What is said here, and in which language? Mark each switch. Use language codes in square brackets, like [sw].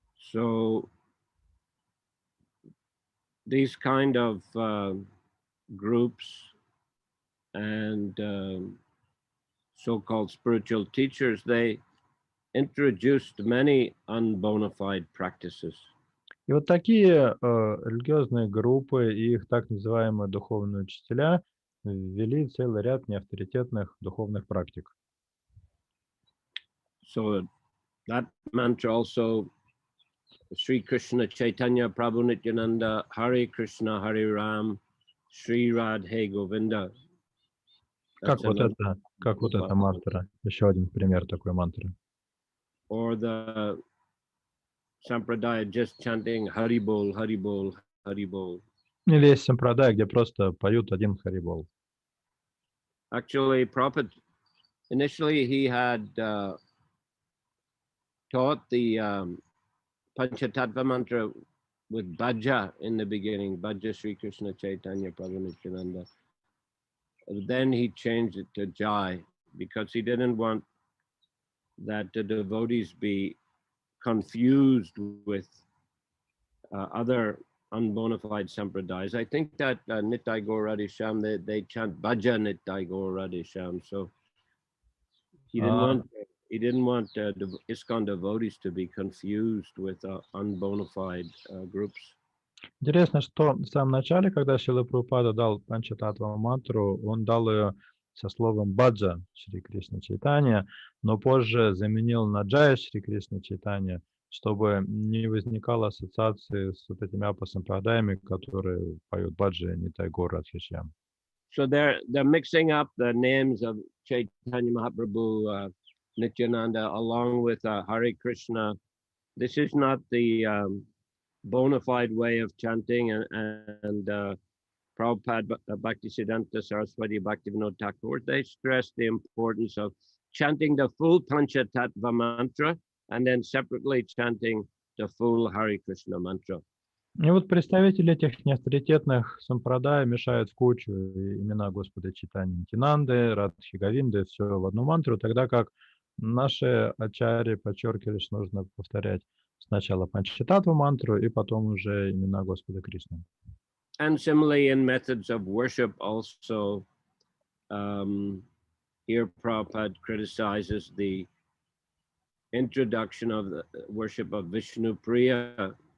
[en] So these kind of groups and so-called spiritual teachers, they introduced many unbona fide practices. [ru] И вот такие религиозные группы и их так называемые духовные учителя ввели целый ряд неавторитетных духовных практик. [en] So that mantra also, Sri Krishna Chaitanya Prabhu Nityananda Hare Krishna Hare Ram Sri Radhe Govinda. [ru] Как вот эта мантра, еще один пример такой мантры. [en] Or the Sampradaya just chanting Hari Bol, Hari Bol, Hari Bol. [ru] Или есть сампрадай, где просто поют один харибол. [en] Actually, Prabhupada, initially he had taught the Panchatattva mantra with Bhaja in the beginning, Bhaja Sri Krishna Chaitanya Prabhu Nityananda. Then he changed it to Jai because he didn't want that the devotees be confused with other unbona fide sampradayas. I think that Nitai Gaur Radhe Shyam, they chant Bhaja Nitai Gaur Radhe Shyam. So he didn't want the ISKCON devotees to be confused with unbona fide groups. [ru] Интересно, что в самом начале, когда Шрила Прабхупада дал Панчататтва мантру, он дал ее со словом Баджа Шри Кришна Чайтанья, но позже заменил на Джая Шри Кришна Чайтанья, чтобы не возникало ассоциации с вот этими апасампрадаями, которые поют Баджи Нитай Гаур Радхишьям. [en] So they're mixing up the names of Chaitanya Mahaprabhu, Nityananda, along with Hare Krishna. This is not the bona fide way of chanting, and Prabhupada, Bhaktisiddhanta Saraswati, Bhaktivinoda Thakur, they stress the importance of chanting the full Panchatattva mantra and then separately chanting the full Hare Krishna mantra. [ru] И вот представители этих неавторитетных сампрадай мешают в кучу имена Господа Чайтаньи Нитянанды, Радхи Говинды, все в одну мантру, тогда как наши ачарьи подчеркивали, что нужно повторять сначала Панчататтва мантру и потом уже имена Господа Кришны. [en] And similarly in methods of worship also, here Prabhupada criticizes the introduction of the worship of Vishnu Priya.